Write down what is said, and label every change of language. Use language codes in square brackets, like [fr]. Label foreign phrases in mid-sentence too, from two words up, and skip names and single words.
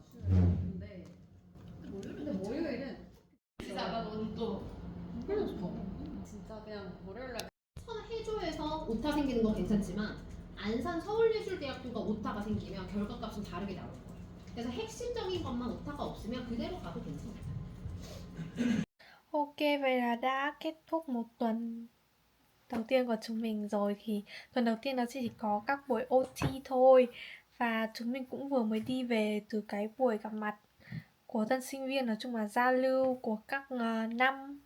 [ko] 근데 월요일은 진짜 나도 또 진짜 그냥 월요일날 해조에서 오타 생기는 건 괜찮지만 안산 서울예술대학교가 오타가 생기면 결과값은 다르게 나올 거예요. 그래서 핵심적인 것만 오타가 없으면 그대로 가도 괜찮아요. [vi] Ok, vậy là đã kết thúc một tuần đầu tiên của chúng mình rồi. Thì tuần đầu tiên nó chỉ có các buổi OT thôi. Và chúng mình cũng vừa mới đi về từ cái buổi gặp mặt của tân sinh viên, nói chung là giao lưu của các năm.